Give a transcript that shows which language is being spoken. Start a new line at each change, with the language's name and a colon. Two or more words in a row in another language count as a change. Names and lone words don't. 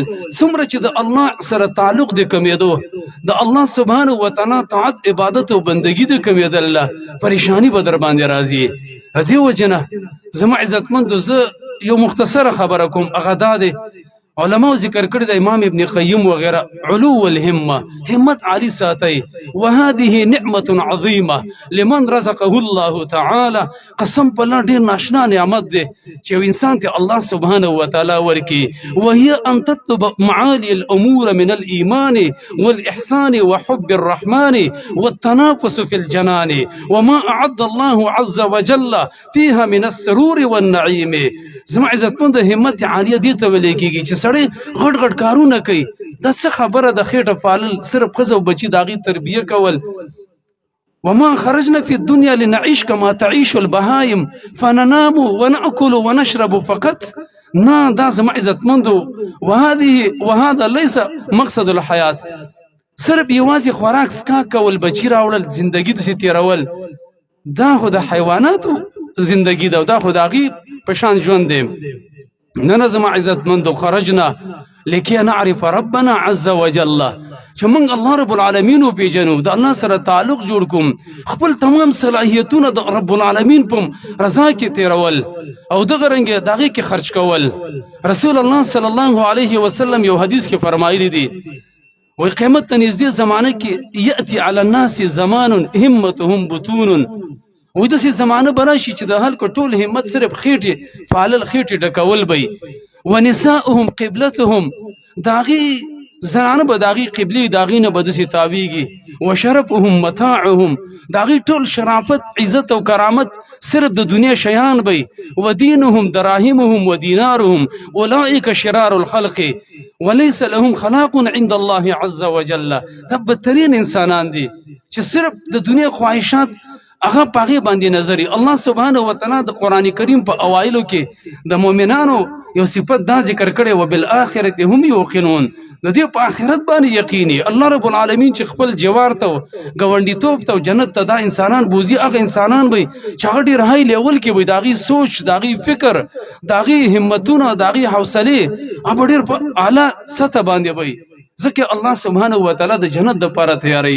Pashto: څومره چې د الله سره تعلق د کمېدو د الله سبحانه وتعالی طاعت عبادت او بندگی د کمېدل پریشانی به در باندې راځي. دې وجې نه زما عزتمندو زه یو مختصره خبره کوم هغه دا دی علماء ذکر کړی د امام ابن قیم وغیره
Arabic: علو الهمه
Pashto: همت عالی ساتي
Arabic: وهذه نعمه عظیمه لمن رزقه الله تعالی.
Pashto: قسم په الله ډېر ناشنا نعمت دی چې یو انسان ته الله سبحانه وتعالی ورکي.
Arabic: وهي ان تطلب معالي الامور من الايمان والاحسان وحب الرحمن والتنافس في الجنان وما اعد الله عز وجل فيها من السرور والنعيم.
Pashto: زما عزتمند همت عالیه دې ته ویل کېږي چې سړی غټ غټ کارونه کوي دا څه خبره د خېټه پالل صرف ښځه او بچي د هغې تربیه کول.
Arabic: وما خرجنا في الدنيا لنعيش كما تعيش البهائم فننام ونأكل ونشرب فقط.
Pashto: نه دا زما عزتمندو
Arabic: وهذا ليس مقصد الحیات.
Pashto: صرف یوازې خوراک څښاک کول بچي راوړل زندگی داسې تېرول دا خو د حیواناتو زندگی ده او دا خو د هغې په شان ژوند دی. نه زما عزتمندو
Arabic: خرجنا لکي نعرف ربنا عز وجل
Pashto: چې موږ الله رب العالمین وپېژنو د الله سره تعلق جوړ کوم خپل تمام صلاحیتونه د رب العالمین په رضا کې تېرول او دغه رنګې د هغې کې خرج کول. رسول الله صلی الله علیه وسلم یو حدیث کې فرمایلی دی وی قیامت ته نږدې زمانه کې
Arabic: یأتي علی الناس زمان همتهم بطون.
Pashto: وی داسې زمانه به راشي چې د خلکو ټول همت صرف خېټې فعلل خېټې ډکول به
Arabic: ونساؤهم قبلتهم
Pashto: د هغې زنانه به د هغې قبلې د هغې نه به داسې تاویږي
Arabic: وشرفهم متاعهم
Pashto: د هغې ټول شرافت عزت او کرامت صرف د دنیا شیان به
Arabic: ودینهم دراهمهم ودینارهم اولئک شرار الخلق وليس لهم خلاق عند الله عز وجل.
Pashto: دا بدترین انسانان دي چې صرف د دنیا خواهشات هغه په هغې باندې نظر. الله سبحانه وتعالی د قرآن کریم په اوایلو کې د مؤمنانو یو صفت دا ذکر کړی
Arabic: وبالآخرة هم یوقنون
Pashto: د دې په آخرت باندې یقیني. الله رب العالمین چې خپل جوار ته ګاونډیتوب ته جنت ته دا انسانان بوزي هغه انسانان به چې هغه ډېر
English: high level
Pashto: کې وي د هغې سوچ د هغې فکر د هغې همتونه د هغې حوصلې هغه ډېر په اعلی سطح باندې وي ځکه الله سبحانه وتعالی د جنت دپاره تیاروي.